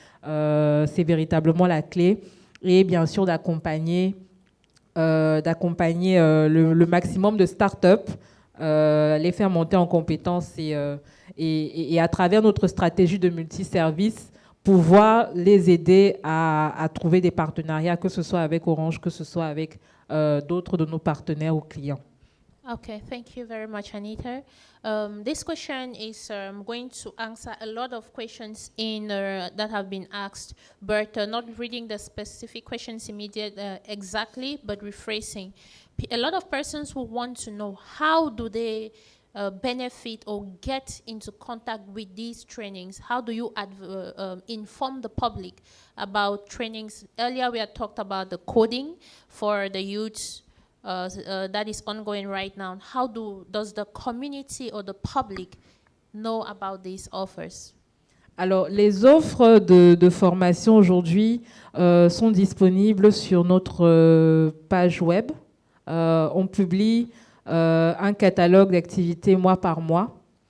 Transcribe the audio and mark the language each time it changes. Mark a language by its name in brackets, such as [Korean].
[French] c'est véritablement la clé. Et bien sûr, d'accompagner le maximum de startups, les faire monter en compétences et à travers notre stratégie de multiservice, pouvoir les aider à trouver des partenariats, que ce soit avec Orange, que ce soit avec d'autres de nos partenaires ou clients. [English] Okay, thank you very much, Anita. This question is going to answer a lot of questions that have been asked, but not reading the specific questions exactly, but rephrasing. A lot of persons will want to know how do they benefit or get into contact with these trainings? How do you inform the public about trainings? Earlier we had talked about the coding for the youth that is ongoing right now. How does the community or the public know about these offers? [French] Alors, les offres de formation aujourd'hui sont disponibles sur notre page web. On publie un catalogue d'activités mois par mois.